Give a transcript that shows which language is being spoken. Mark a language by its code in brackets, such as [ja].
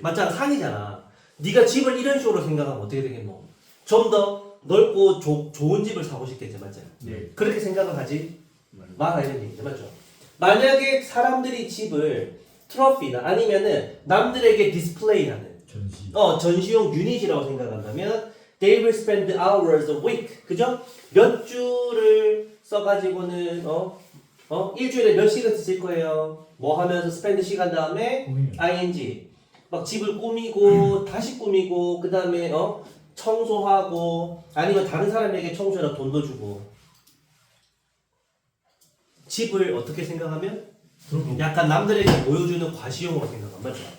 [ko] 맞잖아 상이잖아. 네가 집을 이런 식으로 생각하면 어떻게 되겠노? 좀 더 넓고 좋은 집을 사고 싶겠지 맞잖아. 네. 그렇게 생각을 하지 말아야 되는 얘기죠 맞죠? 만약에 사람들이 집을 트로피나 아니면은 남들에게 디스플레이하는 전시. 전시용 유닛이라고 생각한다면 [en] they will spend hours a week [ko] 그죠? 몇 주를 써가지고는 일주일에 몇 시간 쓰실 거예요? 뭐 하면서 spend 시간 다음에 ing 막 집을 꾸미고 다시 꾸미고 그 다음에 청소하고 아니면 다른 사람에게 청소해라 돈도 주고 집을 어떻게 생각하면 약간 남들에게 보여주는 과시용으로 생각하면 맞죠?